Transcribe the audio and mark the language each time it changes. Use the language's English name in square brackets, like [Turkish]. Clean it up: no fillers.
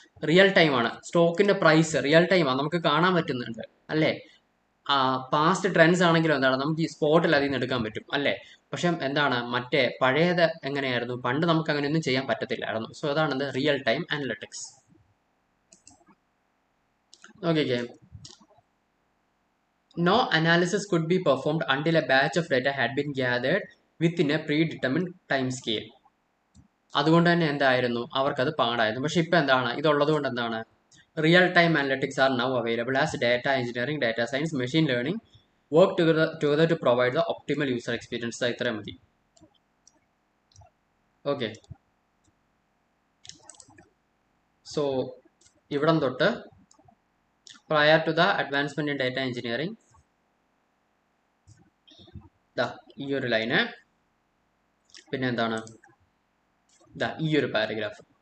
[Malayalam] Real ടൈമാണ് സ്റ്റോക്കിന്റെ price, real ടൈമാണ് നമുക്ക് കാണാൻ പറ്റുന്നുണ്ട് അല്ലേ. പാസ്റ്റ് ട്രെൻഡ്സ് ആണെങ്കിലും എന്താണ് നമുക്ക് ഈ സ്പോട്ടിൽ അതിൽ നിന്ന് എടുക്കാൻ പറ്റും അല്ലേ. പക്ഷെ എന്താണ് മറ്റേ പഴയത് എങ്ങനെയായിരുന്നു, പണ്ട് നമുക്ക് അങ്ങനെയൊന്നും ചെയ്യാൻ പറ്റത്തില്ലായിരുന്നു. സോ അതാണ് real time analytics. [English] Okay, no analysis could be performed until a batch of data had been gathered within a predetermined time scale. [Malayalam] അതുകൊണ്ട് തന്നെ എന്തായിരുന്നു അവർക്കത് പാടായിരുന്നു. പക്ഷെ ഇപ്പം എന്താണ് ഇതുള്ളത് കൊണ്ട് എന്താണ് [English] Real time analytics are now available as data engineering, data science, machine learning work together to provide the optimal user experience. [Malayalam] ഇത്രയും മതി. ഓക്കെ, സോ ഇവിടം തൊട്ട് [English] prior to the advancement in data engineering [Malayalam] ഈ ഒരു ലൈന്, പിന്നെ എന്താണ് ഈ ഒരു പാരഗ്രാഫ്.